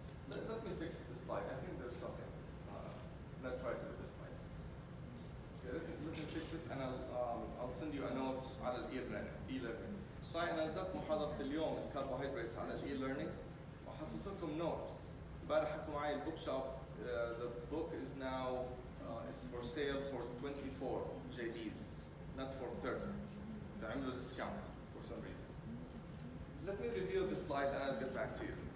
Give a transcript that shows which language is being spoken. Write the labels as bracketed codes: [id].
[en] Let me fix this slide. I think there's something. Let's try to do this slide. Okay, let me fix it, and I'll send you a note على e-learning. [ar] صحيح أنا نزلت محاضرة اليوم الكربوهيدرات على e-learning وحطيت لكم نوت. امبارح حكوا معي البوك شوب. [en] The book is now it's for sale for 24 JDs, not for 30. [ar] فعملوا [en] discount for some reason. Let me review the slide and I'll get back to you.